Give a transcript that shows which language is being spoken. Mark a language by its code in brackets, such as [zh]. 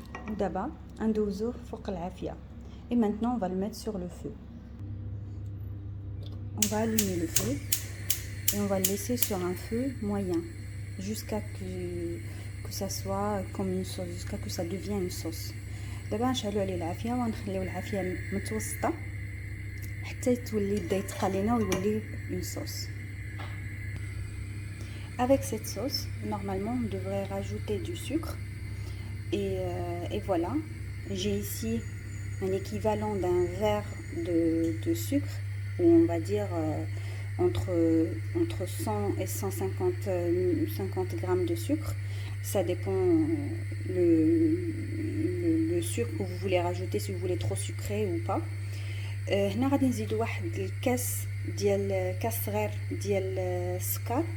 [ar] ودابا ندوزوه فوق العافية. [fr] Et maintenant on va le mettre sur le feu. On va allumer le feu et on va le laisser sur un feu moyen jusqu'à que ça soit comme une sauce, jusqu'à que ça devienne une sauce. [ar] دابا نشعلوا عليه العافيه ونخليو العافيه متوسطه حتى تولي بدا يتقى لينا ويولي [fr] une sauce. Avec cette sauce, normalement on devrait rajouter du sucre et voilà, j'ai ici un équivalent d'un verre de sucre, ou on va dire entre 100 et 150 grammes de sucre. Ça dépend le sucre que vous voulez rajouter, si vous voulez trop sucré ou pas. [ar] هنا غادي نزيدو واحد الكاس ديال كاس صغير ديال السكر.